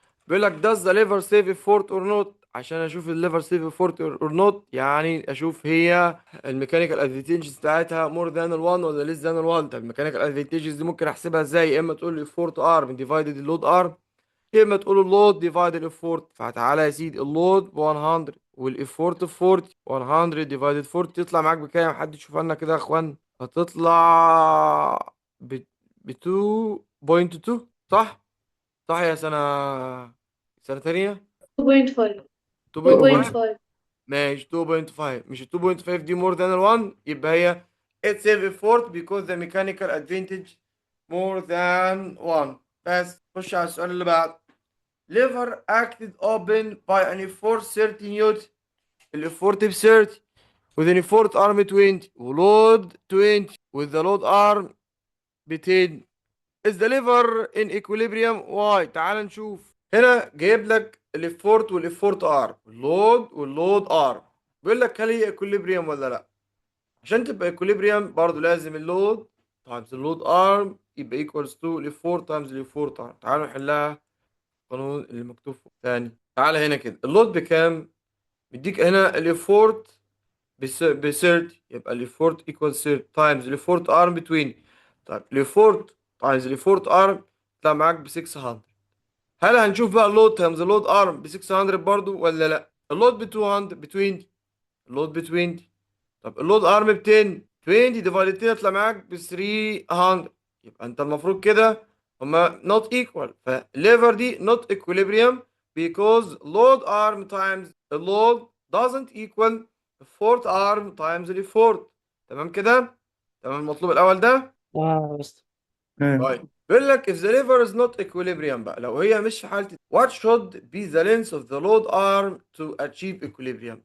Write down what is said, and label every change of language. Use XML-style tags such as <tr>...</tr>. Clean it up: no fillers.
<ar>بيقول لك</ar> <en>does the liver save effort or not.</en> <ar>عشان اشوف الليفر سيف</ar> <en>effort or not</en> <ar>يعني اشوف هي الميكانيكال ادفانتجز بتاعتها more than ال 1 ولا less than ال 1. طب الميكانيكال ادفانتجز دي ممكن احسبها ازاي؟ يا اما تقول لي effort arm divided اللود arm، يا اما تقول اللود ديفايدد الافورت. فتعالى يا سيدي، اللود ب 100 والافورت ب 40، 100 ديفايدد 40 تطلع معاك بكام؟ حد يشوف لنا كده يا اخوان. هتطلع ب 2.2. صح؟ صح يا سنة تانية. 2.5. 2.5. 2.5. ماشي 2.5. مش ال 2.5 دي</ar> <en>more than ال 1،</en> <ar>يبقى هي</ar> <en>it save effort because the mechanical advantage more than 1.</en> <ar>بس خش على السؤال اللي بعده.</ar> <en>lever acted open by an effort 30 newton. الافورت ب 30 with an effort arm 20 ولود 20 with the load arm ب 10. is the lever in equilibrium.</en> <ar>why؟ تعال نشوف. هنا جايب لك الافورت والافورت ارم، اللود واللود ارم. بيقول لك هل هي equilibrium ولا لا. عشان تبقى equilibrium برضو لازم اللود times اللود ارم يبقى equals to الافورت times الافورت ارم. تعالوا نحلها. القانون اللي مكتوب فوق تاني. تعالى هنا كده، اللود بكام؟ مديك هنا الافورت ب 30، يبقى الافورت ايكوال 30 تايمز الافورت ارم ب 20. طيب الافورت تايمز الافورت ارم يطلع معاك ب 600. هل هنشوف بقى اللود تايمز اللود ارم ب 600 برضو ولا لا؟ اللود ب 200 ب 20، اللود ب 20. طب اللود ارم ب 10، 20 ديفايدد 10 يطلع معاك ب 300. يبقى انت المفروض كده هما not equal. فالليفر دي</ar> <en>not equilibrium because load arm times the load doesn't equal effort arm times the effort.</en> <ar>تمام كده. تمام المطلوب الاول ده. واو يا مستر. تمام.</ar> <en>طيب</en> <ar>بيقول لك</ar> <en>if the lever is not equilibrium</en> <ar>بقى، لو هي مش في حالة</ar> <en>what should be the length of the load arm to achieve equilibrium.</en>